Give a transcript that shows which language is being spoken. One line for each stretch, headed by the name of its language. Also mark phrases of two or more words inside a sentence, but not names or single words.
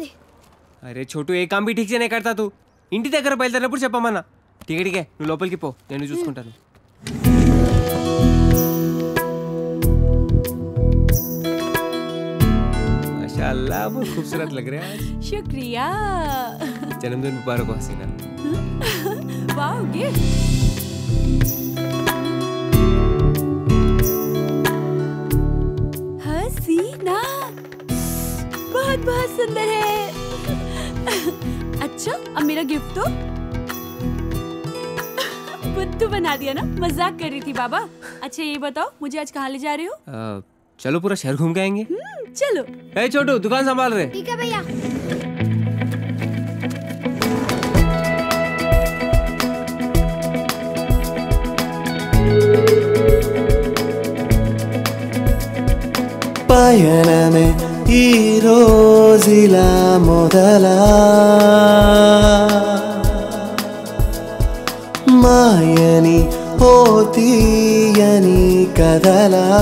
Hindi: अरे छोटू, ये काम भी ठीक से नहीं करता तू.
Telugu: ఇంటి దగ్గర బయలుదేరినప్పుడు చెప్పమన్నా. టికెట్కే నువ్వు లోపలికి పో, నేను చూసుకుంటాను.
Hindi: माशाअल्लाह, बहुत खूबसूरत लग रहे हैं. शुक्रिया. जन्मदिन मुबारक हो हसीना. वाओ, गिफ्ट. हसीना बहुत बहुत सुंदर है. अच्छा, अब मेरा गिफ्ट तो बुद्धू बना दिया ना. मजाक कर रही थी बाबा. अच्छा ये बताओ, मुझे आज कहाँ ले जा रहे हो? चलो पूरा शहर घूम के आएंगे. चलो. ए छोटू, दुकान संभाल रहे. ठीक है भैया.
Telugu: పయనమే ఈ రోజులా మొదలా మాయని ఓ తీయని కదలా